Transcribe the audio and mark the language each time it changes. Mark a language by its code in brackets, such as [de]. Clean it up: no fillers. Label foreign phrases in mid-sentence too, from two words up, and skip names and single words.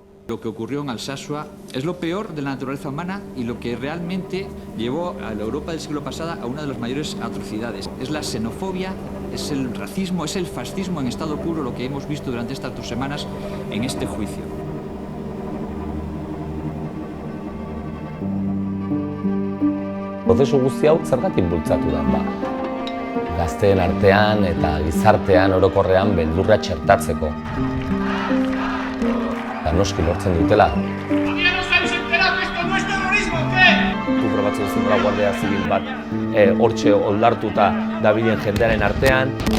[es] Lo que ocurrió en Alsasua es lo peor de la naturaleza humana y lo que realmente llevó a la Europa del siglo pasado a una de las mayores atrocidades. Es la xenofobia, es el racismo, es el fascismo en estado puro lo que hemos visto durante estas 2 semanas en este juicio. [eu] Prozesu guzti hau zergatik bultzatu da, gazteen artean eta gizartean orokorrean beldurra txertatzeko. Eta noski lortzen dutela. Tu probatzen duzu nola guardia zibil bat hortxe oldartuta dabilen jendearen artean.